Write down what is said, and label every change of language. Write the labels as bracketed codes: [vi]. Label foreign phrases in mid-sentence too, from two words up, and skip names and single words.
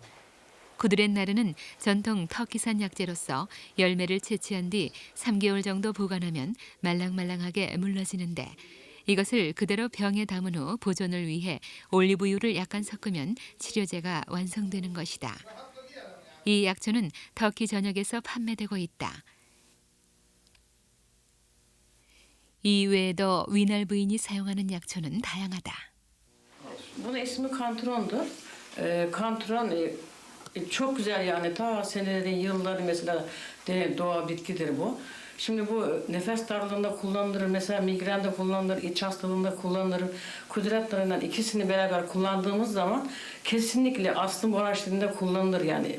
[ko] 쿠드렛나르는 전통 터키산 약재로서 열매를 채취한 뒤 3개월 정도 보관하면 말랑말랑하게 물러지는데 이것을 그대로 병에 담은 후 보존을 위해 올리브유를 약간 섞으면 치료제가 완성되는 것이다. 이 약초는 터키 전역에서 판매되고 있다. 이외에도 위날 부인이 sayahanen 약초는 다양하다. [tr] Bunun ismi kantrondur. Kantron çok güzel yani ta senelerin yılları mesela doğa bitkidir bu. Şimdi bu nefes darlığında kullanılır, mesela migrende kullanılır, iç hastalığında kullanılır. Kudretlerinden ikisini beraber kullandığımız zaman kesinlikle astım oranjlarında kullanılır yani.